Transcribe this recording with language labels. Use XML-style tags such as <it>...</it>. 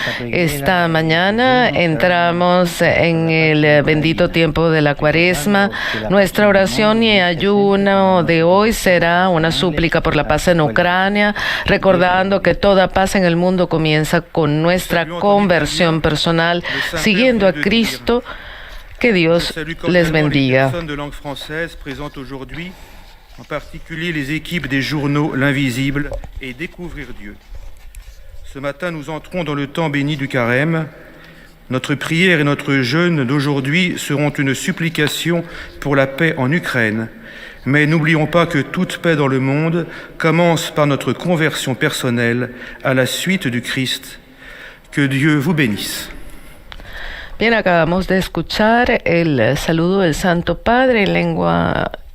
<es>Esta mañana entramos en el bendito tiempo de la Cuaresma. Nuestra oración y ayuno de hoy será una súplica por la paz en Ucrania, recordando que toda paz en el mundo comienza con nuestra conversión personal, siguiendo a Cristo. Que Dios les bendiga.</es> <fr>En particulier les équipes des journaux L'Invisible et Découvrir Dieu. Ce matin, nous entrons dans le temps béni du Carême. Notre prière et notre jeûne d'aujourd'hui seront une supplication pour la paix en Ukraine. Mais n'oublions pas que toute paix dans le monde commence par notre conversion personnelle à la suite du Christ. Que Dieu vous bénisse.</fr> <es>Bien, acabamos de escuchar el saludo del Santo Padre en lengua</es>